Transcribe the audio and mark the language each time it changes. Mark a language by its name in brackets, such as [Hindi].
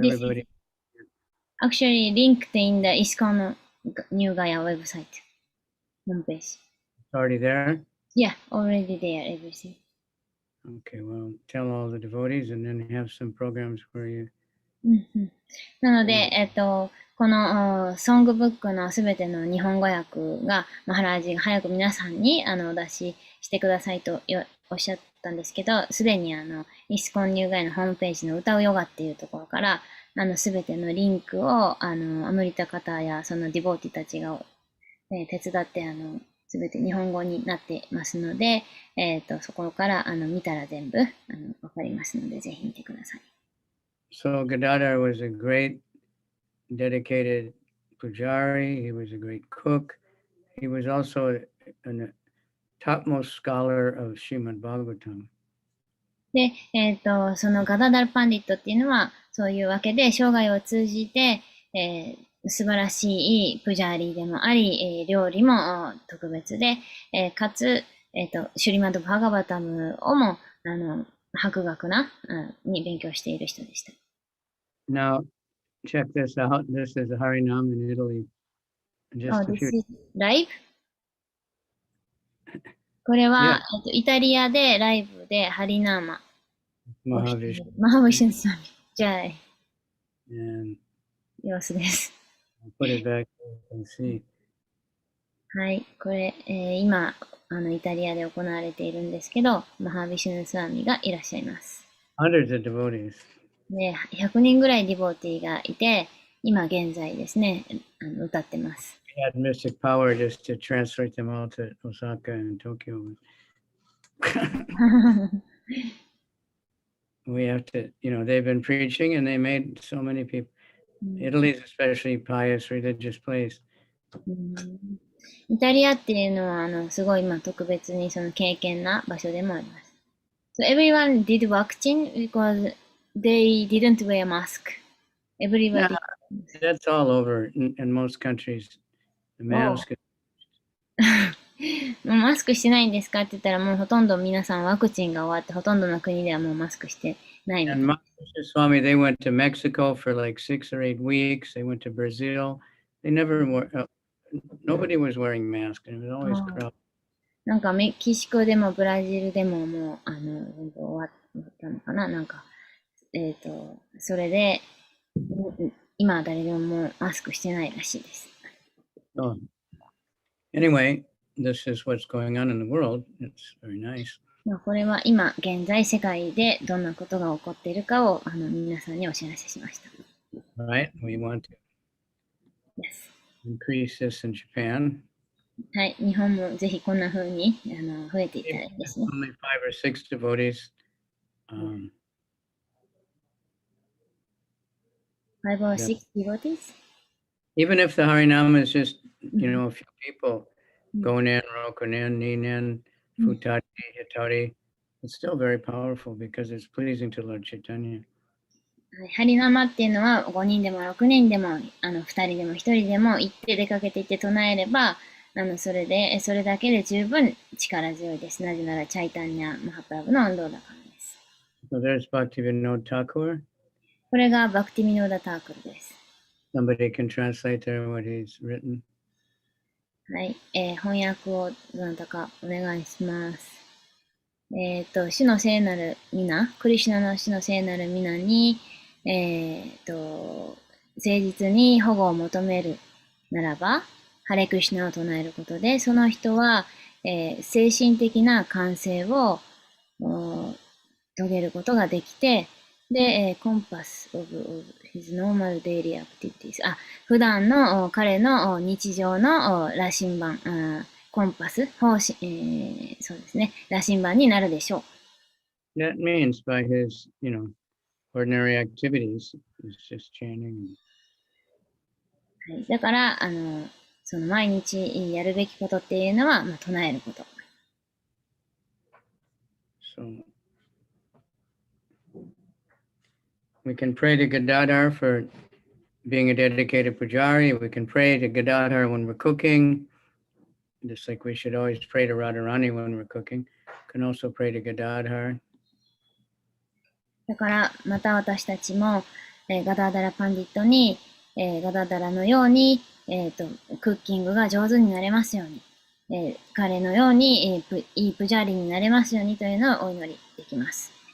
[English] This everybody. is actually linked in the ISKCON New Gaya website homepage. It's already there? Yeah, already there, everything. Okay, well, tell all the devotees and then have some programs for you. [Japanese] なので、このソングブックのすべての日本語訳が、マハラージが早く皆さんにお出ししてくださいとおっしゃったんですけど、すでにイスコン入会のホームページの歌うヨガっていうところから、すべてのリンクを、アムリタ方やそのディボーティたちが、手伝って、すべて日本語になってますので、そこから見たら全部わかりますので、ぜひ見てください。 [English] So Gadadhar was a great dedicated pujari. He was a great cook. He was also a topmost scholar of Srimad Bhagavatam. [Japanese] で、そのガダダルパンディットっていうのは、そういうわけで、生涯を通じて、素晴らしいプジャーリーでもあり、料理も特別で、かつ、シュリマッド・バーガバタムをも、博学に勉強している人でした。 [English] Now, check this out. This is a Harinam in Italy. Just a This few. is live? [Japanese] これは、イタリアでライブでハリナーマ。 [English] Mahavishnu. [Japanese] マハヴィシュンさん。じゃあ、 [English] And [Japanese] 様子です。 [English] I'll put it back and see. [Japanese] はい、これ、今、イタリアで行われているんですけど、マハヴィシュヌスワミがいらっしゃいます。 [English] Hundreds of devotees. [Japanese] で、100人ぐらいディボーティーがいて、今現在ですね、歌ってます。 [English] We had mystic power just to translate them all to Osaka and Tokyo. We have to, they've been preaching and they made so many people. Italy is especially pious, religious place. [Japanese] イタリアっていうのは、すごい、特別にその敬虔な場所でもあります。 [English] So everyone did vaccine because they didn't wear mask. Everybody. Yeah, that's all over in most countries. The mask. [Japanese] もうマスクしてないんですかって言ったら、もうほとんど皆さんワクチンが終わって、ほとんどの国ではもうマスクしてないみたい [English] And Swami, they went to Mexico for like 6 or 8 weeks. They went to Brazil. They never were. Nobody was wearing masks, and it was always crowded. [Japanese] なんかメキシコでもブラジルでももう、全部終わったのかななんか、それで、今は誰でもマスクしてないらしいです。 Oh. [English] Anyway, this is what's going on in the world. It's very nice. [Japanese] まあこれは今現在世界でどんなことが起こっているかを皆さんにお知らせしました。 [English] Right? We want to Yes. increase this in Japan. [Japanese] はい、日本もぜひこんな風に増えていったらいいですね。 [English] Only 5 or 6 devotees. 5 or 6 devotees? Even if the Harinama is just, a few people, [Japanese] Gonen, Rokunen, Ninen, Futati, Hitari, [English] it's still very powerful because it's pleasing to Lord Chaitanya. [Japanese] ハリナマっていうのは5人でも6人でも2人でも1人でも行って出かけていって唱えればそれだけで十分力強いです。なぜならチャイタンニャ・マハプラブの運動だからです。 [English] So there's Bhaktivinoda Thakur. [Japanese] これがバクティミノーダ・タークルです。 [English] Somebody can translate there what he's written. [Japanese] はい、翻訳をどなたかお願いします。主の聖なる皆、クリシュナの主の聖なる皆に、誠実に保護を求めるならば、ハレクリシュナを唱えることで、その人は、精神的な完成を遂げることができて、で、コンパス [English] of his normal daily activities。 [Japanese] 普段の彼の日常の羅針盤、コンパス、方針、そうですね、羅針盤になるでしょう。 [English] That means by his, ordinary activities, he's just chanting. [Japanese] はい、だから、その毎日やるべきことっていうのは、唱えること。 [English] So we can pray to Gadadhar for being a dedicated pujari. We can pray to Gadadhar when we're cooking, just like we should always pray to Radharani when we're cooking. We can also pray to Gadadhar. [Japanese] だから、また私たちも、ガダーダラパンディットに、ガダーダラのように、クッキングが上手になれますように、彼のように、いいプジャーリになれますようにというのをお祈りできます。